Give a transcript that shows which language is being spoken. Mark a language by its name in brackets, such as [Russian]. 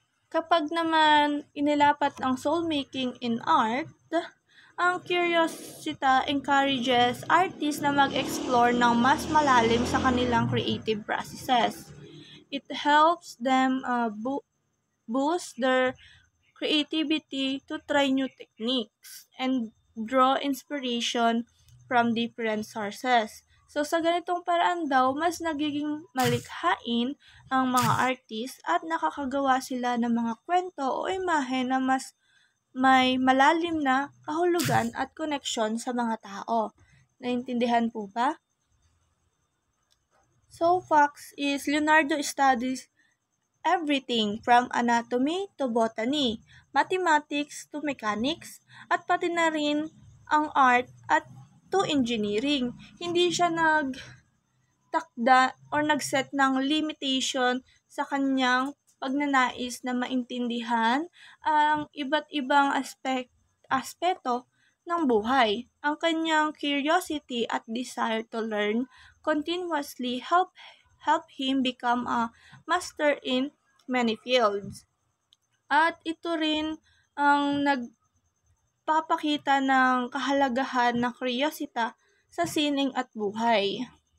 [Filipino] Kapag naman inilapat ang soul-making in art, ang [English] curiosity encourages artists [Filipino] na mag-explore ng mas malalim sa kanilang creative processes. [English] It helps them boost their creativity to try new techniques and draw inspiration from different sources. [Filipino] So, sa ganitong paraan daw, mas nagiging malikhain ang mga artist at nakakagawa sila ng mga kwento o imahe na mas may malalim na kahulugan at koneksyon sa mga tao. Naintindihan po ba? [English] So, facts is Leonardo studies everything from anatomy to botany, mathematics to mechanics, [Filipino] at pati na rin ang art at [English] to engineering. [Filipino] Hindi siya nagtakda or nagset ng limitation sa kanyang pagnanais na maintindihan ang iba't ibang aspeto ng buhay. Ang kanyang curiosity at [English] desire to learn continuously help him become a master in many fields. [Filipino] At ito rin ang nagpapakita ng kahalagahan ng curiosity sa sining at buhay.